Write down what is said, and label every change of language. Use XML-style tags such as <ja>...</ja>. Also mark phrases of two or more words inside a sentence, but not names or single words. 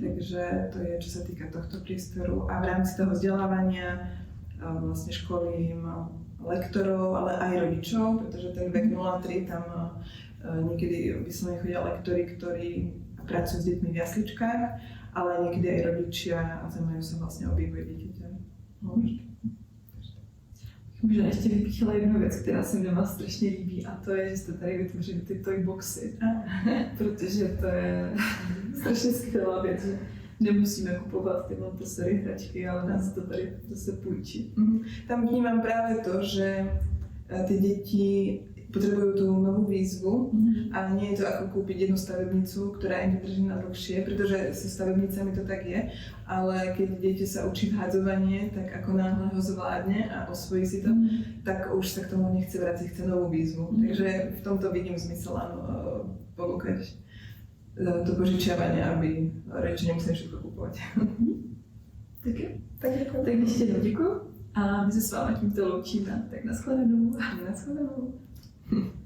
<sk>Takže to je, čo sa týka tohto priestoru a v rámci toho vzdelávania vlastne školím lektorov, ale aj rodičov, pretože ten vek 0-3 tam niekedy vyslovene chodia lektori, ktorí pracujú s deťmi v jasličkách, ale niekedy aj rodičia a zaujímajú sa vlastne o vývoj dieťaťa.</sk> <cs>Možná ještě vypíchla jednu věc, která se mi vás strašně líbí, a to je, že jste tady vytvořili ty</cs> <en>toy boxy,</en> <cs>protože to je strašně skvělá věc, že nemusíme kupovat ty Montessori hračky, ale nás to tady zase půjčí.</cs> <sk>Tam vnímam práve to, že tie deti potrebujú tú novú výzvu a nie je to ako kúpiť jednu stavebnicu, ktorá im vydrží na dlhšie, pretože so stavebnicami to tak je, ale keď dieťa sa učí vhádzovanie, tak ako náhle ho zvládne a osvojí si to, tak už sa k tomu nechce vrátiť, chce novú výzvu. Takže v tomto vidím zmysel, áno, ponúkať to požičiavanie, aby rodičia nemuseli všetko kupovať.</sk> <cs>Tak jo. Tak ještě jednou děkuji a my se s vámi tímto loučíme. Tak nashledanou. Nashledanou.</cs>